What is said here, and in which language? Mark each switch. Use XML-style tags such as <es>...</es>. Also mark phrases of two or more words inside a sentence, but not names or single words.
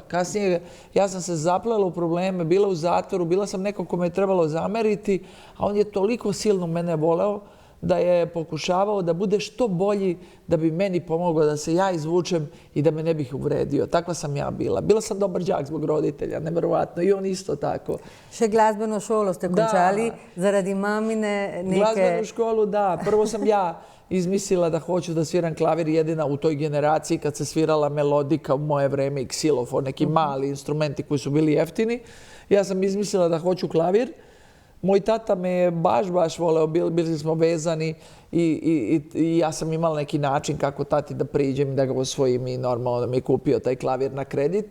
<sr>Kasnije ja sam se zaplela u probleme, bila u zatvoru, bila sam neko kome je trebalo zameriti, a on je toliko silno mene voleo da je pokušavao da bude što bolji, da bi meni pomogao da se ja izvučem i da me ne bih uvredio. Takva sam ja bila. Bila sam dobar đak zbog roditelja, nevjerovatno. I on isto tako.</sr> <sl>Še glasbeno šolo ste končali zaradi mamine neke...</sl> <sr>Glazbenu školu, da. Prvo sam ja izmislila da hoću da sviram klavir, jedina u toj generaciji kad se svirala melodika u moje vreme i ksilofon, neki mali instrumenti koji su bili jeftini. Ja sam izmislila da hoću klavir. Moj tata me je baš voleo, bili smo vezani i ja sam imala neki način kako tati da priđem i da ga osvojim i normalno da mi je kupio taj klavir na kredit.</sr>